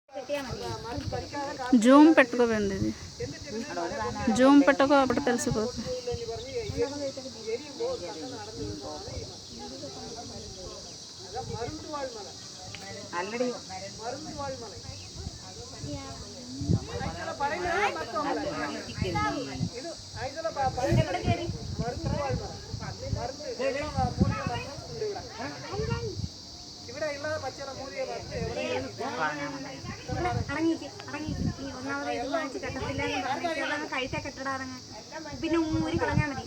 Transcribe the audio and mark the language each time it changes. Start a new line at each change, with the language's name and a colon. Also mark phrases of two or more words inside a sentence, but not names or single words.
Telugu: జూమ్ పెట్టుకోపోయింది ఇది, జూమ్ పెట్టుకో అప్పుడు తెలిసిపోతుంది. ఆల్రెడీ
Malayalam: ഇവിടെ ഉള്ള പച്ചല മൂലിക ഒന്നാമത് ഇത് വാങ്ങിച്ച് കെട്ടത്തില്ല കഴിച്ചാൽ കെട്ടട ഇറങ്ങാൻ പിന്നെ ഊരി കളഞ്ഞാൽ മതി.